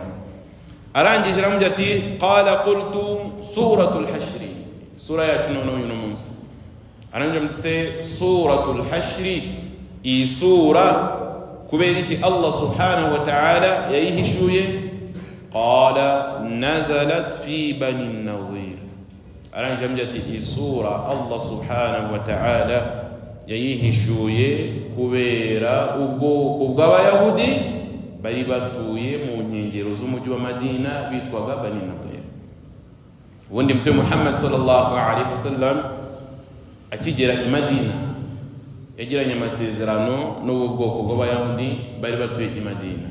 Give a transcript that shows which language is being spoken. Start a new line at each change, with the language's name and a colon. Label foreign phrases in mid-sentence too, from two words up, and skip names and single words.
Kinyarwanda: Arangije aramubwira ati
Arabic: قال قلت سورة الحشر.
Kinyarwanda: Sura yacu noneho uyu munsi arangije mutse suratul Hashr. Iyi sura kubera iki
Arabic: الله سبحانه وتعالى
Kinyarwanda: yayihishuye.
Arabic: قال نزلت في بني النضير.
Kinyarwanda: Arangije aramubwira ati iyi sura
Arabic: الله سبحانه وتعالى
Kinyarwanda: yayihishuye kubera ubwoko bw'abayahudi bari batuye mu nkengero z'umujyi wa Madina bitwaga Bani Nadhir. Ubundi Mtume Muhammad
Arabic: صلى الله عليه وسلم
Kinyarwanda: akigera i Madina yagiranye amasezerano n'ubu bwoko bw'abayahudi bari batuye i Madina